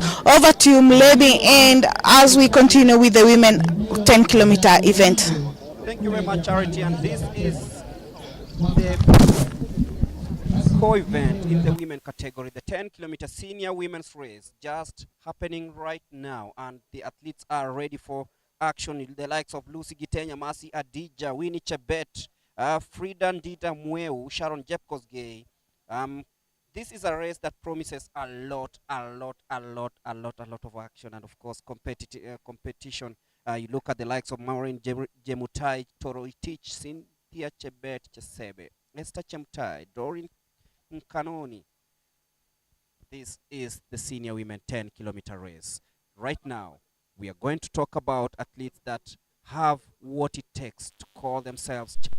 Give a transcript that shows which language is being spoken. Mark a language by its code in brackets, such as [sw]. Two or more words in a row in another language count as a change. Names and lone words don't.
[en] Over to you, Mlebi, and as we continue with the women 10-kilometer event. Thank you very much, Charity. And this is the co-event in the women category, the 10-kilometer senior women's race, just happening right now, and the athletes are ready for action. The likes of Lucy Gitenya, Mercy Adija, Winnie Chebet, Frida Ndita Mweu, Sharon Jepkosgei. This is a race that promises a lot of action, and of course competition. You look at the likes of Maureen Jemutai, Toro Itich, Cynthia Chebet Chesebe, Esther Chemutai, Doreen Nkanoni. This is the senior women 10-kilometer race. Right now, we are going to talk about athletes that have what it takes to call themselves